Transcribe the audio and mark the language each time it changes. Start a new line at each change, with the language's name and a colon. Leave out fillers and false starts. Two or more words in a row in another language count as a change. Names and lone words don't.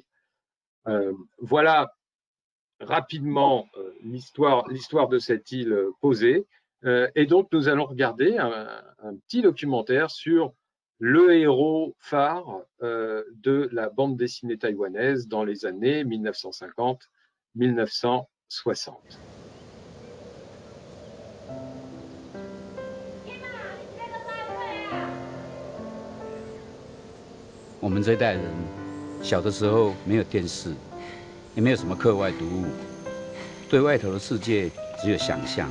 French: Voilà rapidement l'histoire de cette île posée. Et donc, nous allons regarder un petit documentaire sur le héros phare de la bande dessinée taïwanaise dans les années 1950-1960.
Chinese: 我们这一代人小的时候没有电视，也没有什么课外读物，对外头的世界只有想象。